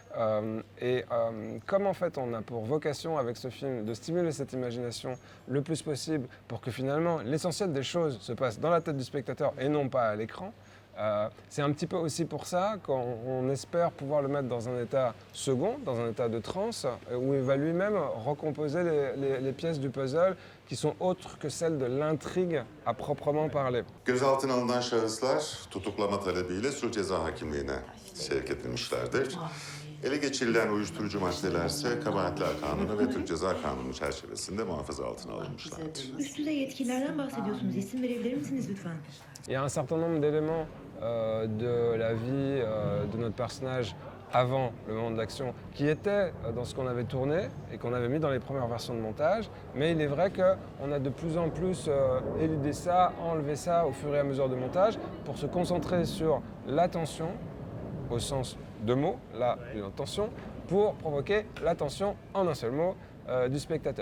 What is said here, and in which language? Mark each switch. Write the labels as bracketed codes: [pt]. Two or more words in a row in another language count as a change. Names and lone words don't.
[fr] Comme en fait on a pour vocation avec ce film de stimuler cette imagination le plus possible pour que finalement l'essentiel des choses se passe dans la tête du spectateur et non pas à l'écran, c'est un petit peu aussi pour ça qu'on espère pouvoir le mettre dans un état second, dans un état de transe, où il va lui-même recomposer les pièces du puzzle qui sont autres que celles de l'intrigue à proprement parler. [tr] Gözaltına alınan şahıslar tutuklama talebiyle suç ceza hakimliğine sevk edilmişlerdir. Ele geçirilen uyuşturucu maddeler ise kabahatler kanunu ve Türk Ceza Kanunu çerçevesinde muhafaza altına alınmışlardır. Üst düzey yetkililerden bahsediyorsunuz. İsim verebilir misiniz lütfen? [fr] Il y a un certain nombre d'éléments de la vie de notre personnage avant le moment d'action qui étaient dans ce qu'on avait tourné et qu'on avait mis dans les premières versions de montage. Mais il est vrai qu'on a de plus en plus éludé ça, enlevé ça au fur et à mesure de montage pour se concentrer sur l'attention au sens de mots, là, l'attention, pour provoquer l'attention en un seul mot du spectateur.